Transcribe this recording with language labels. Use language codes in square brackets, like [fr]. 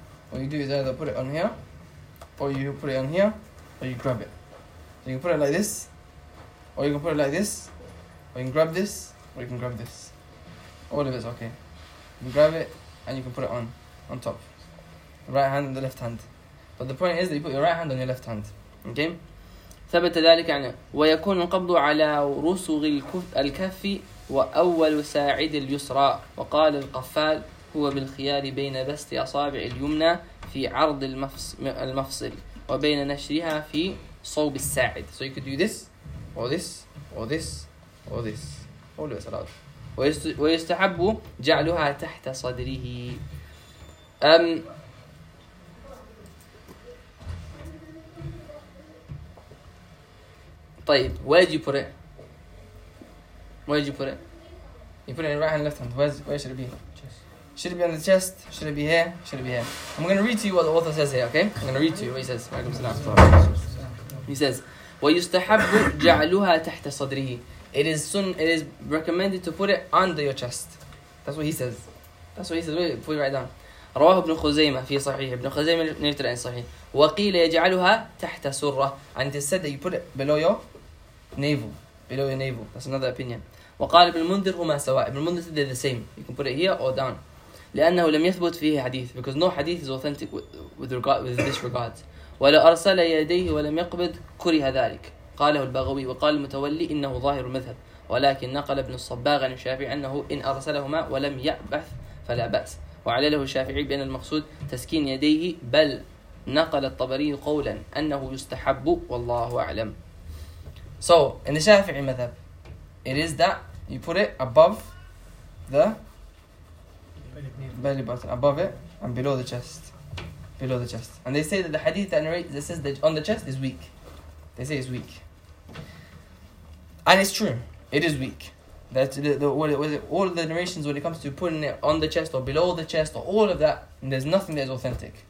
[en] What you do is either put it on here, or you put it on here, or you grab it. So you can put it like this, or you can put it like this, or you can grab this, or you can grab this. All of it's okay. You grab it and you can put it on top. The right hand and the left hand. But the point is that you put your right hand on your left hand. Okay? [ar] ثبت ذلك عنه ويكون القبض على رسغ الكف وأول ساعد اليسرى وقال القفال هو بالخيار بين بسط أصابع اليمنى في عرض المفصل وبين نشرها في صوب الساعد [en] So you could do this or this or this or this All of us allowed [ar] ويستحب جعلها تحت صدره طيب, [en] where did you put it? You put it in your right hand, left hand. Where should it be? Chest. Should it be on the chest? Should it be here? Should it be here? I'm going to read to you what the author says here, okay? I'm going to read to you what he says. [ar] Wa'alaikum [en] salam. He says, [ar] وَيُسْتَحَبُّ جَعْلُهَا تَحْتَ صَدْرِهِ [en] It is recommended to put it under your chest. That's what he says. Put it right down. [ar] رواه ابن خزيمة في صحيح ابن خزيمة نيرت العين صحيح وقيل يجعلها تحت سرة [en] and it said that you put it below your navel that's another opinion [ar] وقال ابن المنذر هما سواء ابن المنذر [en] said they're the same you can put it here or down [ar] لأنه لم يثبت فيه حديث [en] because no hadith is authentic with this regard [ar] ولا أرسل يديه ولم يقبض كره ذلك قاله البغوي وقال المتولي إنه ظاهر المذهب ولكن نقل ابن الصباغ عن الشافعي أنه إن أرسلهما ولم يبعث فلا بأس وعلى له الشافعي بأن المقصود تسكين يديه بل نقل الطبري قولا أنه يستحب والله أعلم [en] So in the Shafi'i madhab it is that you put it above the belly button above it and below the chest and they say that the hadith that narrates that says that on the chest is weak they say it's weak and it's true it is weak That all the narrations when it comes to putting it on the chest or below the chest or all of that, there's nothing that is authentic.